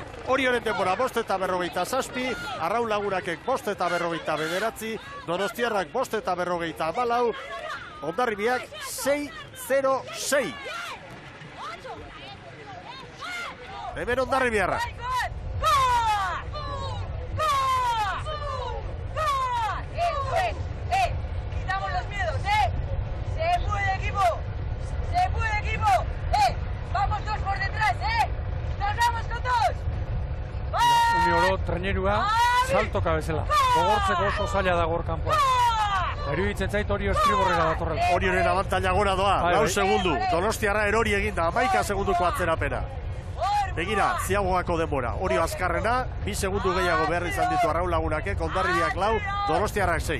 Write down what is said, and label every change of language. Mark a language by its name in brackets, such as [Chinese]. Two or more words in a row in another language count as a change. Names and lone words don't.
[Basque] Orioren denbora 5:47, arraun lagunakek 5:49, Donostiarrak 5:54, Hondarribiak 6:06. Hemen Hondarribiarra. [Spanish] Quitamos los miedos, Se puede, equipo. Se puede, equipo. Vamos todos por detrás, Nos vamos con todos. [Basque] Une oro, trainerua, saltoka bezala. Gogortzeko oso zaila da gaur kanpoan. Iruditzen zait Orio estriborrera datorrela. Orioren abantaila gora doa, 4 segundu. Donostiarra erori eginda, 11 segunduko atzerapena. Begira, ziagoako denbora. Orio azkarrena, 2 segundu gehiago behar izan ditu arraun lagunakek, Hondarribiak 4, Donostiarrak 6.